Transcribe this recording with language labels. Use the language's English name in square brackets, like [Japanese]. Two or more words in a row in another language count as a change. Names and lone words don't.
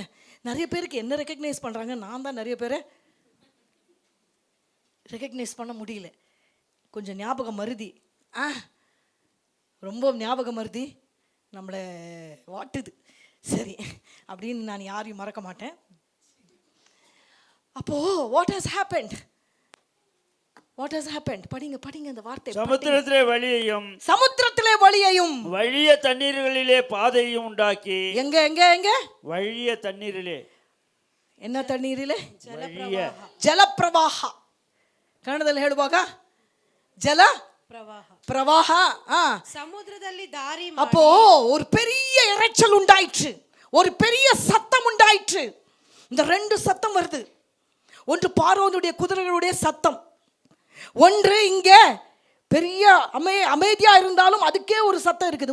[Tamil] நிறைய பேருக்கு என்ன ரெக்கக்னைஸ் பண்ணுறாங்க, நான் தான் நிறைய பேரை ரெக்கக்னைஸ் பண்ண முடியல. கொஞ்சம் ஞாபகம் மருதி, ரொம்ப ஞாபகம் மருதி நம்மளை வாட்டுது. சரி, அப்படின்னு நான் யாரையும் மறக்க மாட்டேன். [English] அப்போது What has happened? What has happened? [Tamil] படிங்க அந்த வார்த்தை. சமுத்திரத்திலே வழியையும் வழிய தண்ணீர்களிலே பாதையும் உண்டாக்கி. எங்க வழிய தண்ணீரிலே. என்ன தண்ணீரிலே ವಹಿಯ [Kannada] ಜಲಪ್ರವಾಹ. ಕನ್ನಡದಲ್ಲಿ ಹೇಳುವಾಗ ಜಲ பிரவாக பிரவாக. ಸಮುದ್ರದಲ್ಲಿ ದಾರಿ [Tamil] அப்போ ஒரு பெரிய இரைச்சல் உண்டாயிற்று, ஒரு பெரிய சத்தம் உண்டாயிற்று. இந்த ரெண்டு சத்தம் வருது. ஒன்று பார்வோனுடைய குதிரைகளுடைய சத்தம், ஒன்று இங்கே பெரிய அமைதியா இருந்தாலும் அதுக்கே ஒரு சத்தம் இருக்குது.